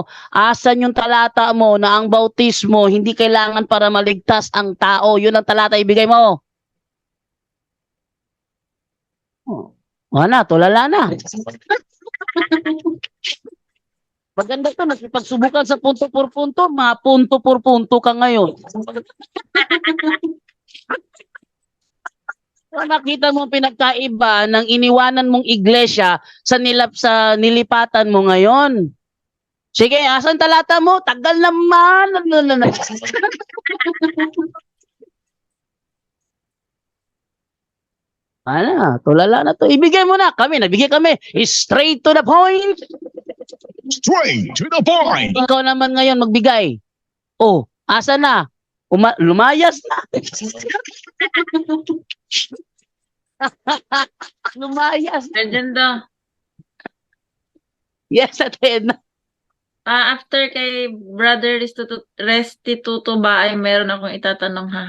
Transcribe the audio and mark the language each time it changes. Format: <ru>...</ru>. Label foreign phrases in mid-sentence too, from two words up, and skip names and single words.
<tl>Asan yung talata mo na ang bautismo hindi kailangan para maligtas ang tao? Yun ang talata ibigay mo. Wala, tulala na. Maganda to, nagpagsubukan sa</tl> <es>punto por punto,</es> <tl>mapunto</tl> <es>por punto</es> <tl>ka ngayon. So, nakita mo pinagkaiba ng iniwanan mong iglesia sa nilipatan mo ngayon. Sige, asan talata mo? Tagal naman. Tulala na to. Ibigay mo na. Nabigay kami.</tl> <en>Straight to the point. Straight to the point.</en> <tl>Ikaw naman ngayon magbigay. Oh, asa na? Lumayas na. Lumayas. Agenda. Yes, atin. After kay Brother Restituto ba ay meron akong itatanong ha?</tl>